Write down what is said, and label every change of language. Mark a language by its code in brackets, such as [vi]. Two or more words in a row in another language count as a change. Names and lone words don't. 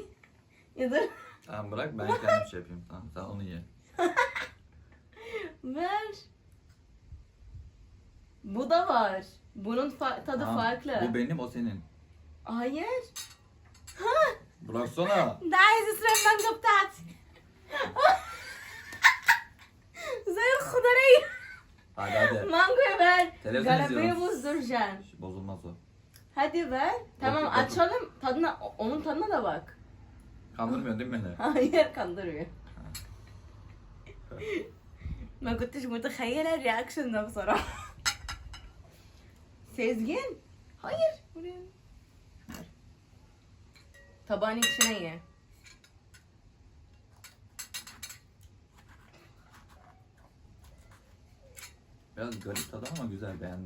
[tr] Ya da Tamam bırak ben kendim şey yapayım. Tamam sen onu ye. ver. Bu da var. Bunun tadı Tamam, farklı. Bu benim o senin. Hayır. Bıraksana. [ar] ده عايز يسرق المانجا بتاعتي. زي الخضرية. [tr] Hadi. Mangoyu ver. Televizyon Galabayı izliyorum. bozduracaksın. Bozulmaz o. Hadi ver. Tamam Yok. açalım. Onun tadına da bak. Kandırmıyorsun değil mi beni? Hayır kandırıyor. [ar] ما كنتش متخيلة الرياكشن ده بصراحة. [tr] Sezgin. Hayır. Buraya. Tabağın içine ye. Biraz garip tadı ama güzel beğendim.